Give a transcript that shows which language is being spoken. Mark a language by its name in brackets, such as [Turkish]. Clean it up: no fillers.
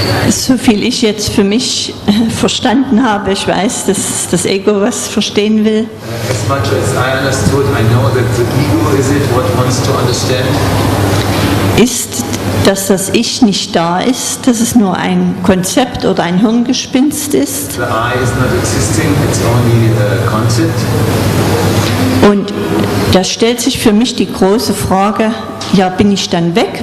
[German] So viel ich jetzt für mich verstanden habe, ich weiß, dass das Ego was verstehen will, [English] As much as I understood, I know that the ego is it what wants to understand. [German] ist, dass das Ich nicht da ist, dass es nur ein Konzept oder ein Hirngespinst ist. [English] The I is not existing, it's only a concept. [German] Und da stellt sich für mich die große Frage, ja, bin ich dann weg?